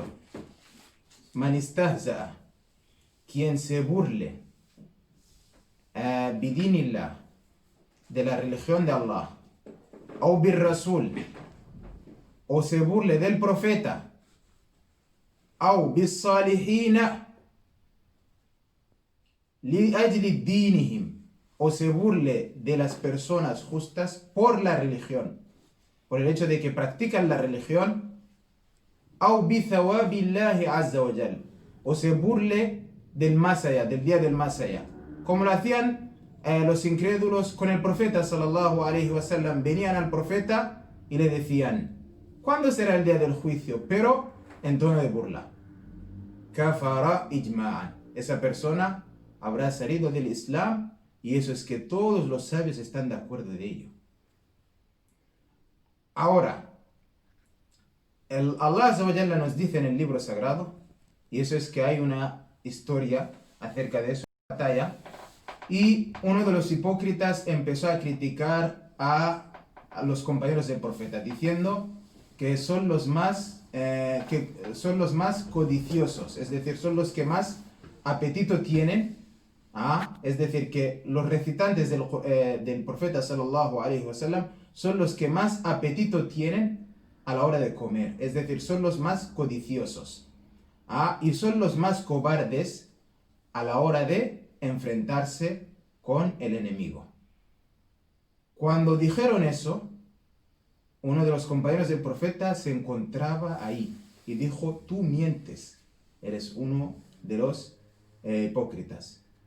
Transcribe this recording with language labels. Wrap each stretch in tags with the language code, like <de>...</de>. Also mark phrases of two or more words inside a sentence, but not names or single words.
<ar>من استهزأ,</ar> <es>quien se burle bidinillah, de la religión de Allah, o</es> <ar>بالرسول,</ar> <es>o se burle del profeta, o</es> <ar>بالصالحين, لأجل دينهم,</ar> <es>o se burle de las personas justas por la religión, por el hecho de que practican la religión, o</es> <ar>بثواب الله عز وجل,</ar> <es>o se burle del más allá, del día del más allá, como lo hacían los incrédulos con el profeta</es> <ar>صلى الله عليه وسلم.</ar> <es>Venían al profeta y le decían: ¿cuándo será el día del juicio? Pero en tono de burla.</es> <ar>كفر إجماعا,</ar> <es>esa persona habrá salido del Islam, y eso es que todos los sabios están de acuerdo de ello. Ahora,</es> <ar>الله عز وجل</ar> <es>nos dice en el libro sagrado, y eso es que hay una historia acerca de eso, batalla, y uno de los hipócritas empezó a criticar a los compañeros del profeta, diciendo que son los más codiciosos, es decir, son los que más apetito tienen, es decir, que los recitantes del profeta</es> <ar>صلى الله عليه وسلم</ar> <es>son los que más apetito tienen a la hora de comer, es decir, son los más codiciosos, y son los más cobardes a la hora de enfrentarse con el enemigo. Cuando dijeron eso, uno de los compañeros del profeta se encontraba ahí y dijo: tú mientes, eres uno de los hipócritas.</es>